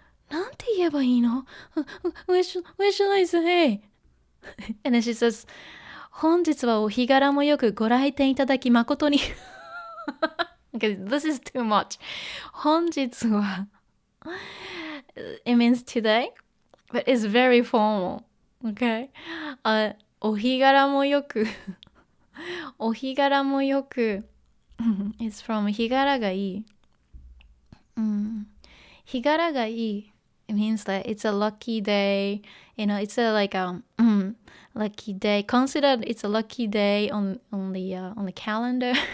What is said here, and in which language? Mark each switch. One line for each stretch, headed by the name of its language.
Japanese: なんて言えばいいの
English: What shall I say? And then she says
Japanese: 本日はお日柄もよくご来店いただき誠に
English: Okay, this is too much. 本日は It means today, but it's very formal. Okay?
Japanese: お日柄もよくお日柄もよく
English: It's from
Japanese: 日柄がいい。日柄がいい
English: It means that it's a lucky day. It's a like lucky day. Consider it's a lucky day on the calendar.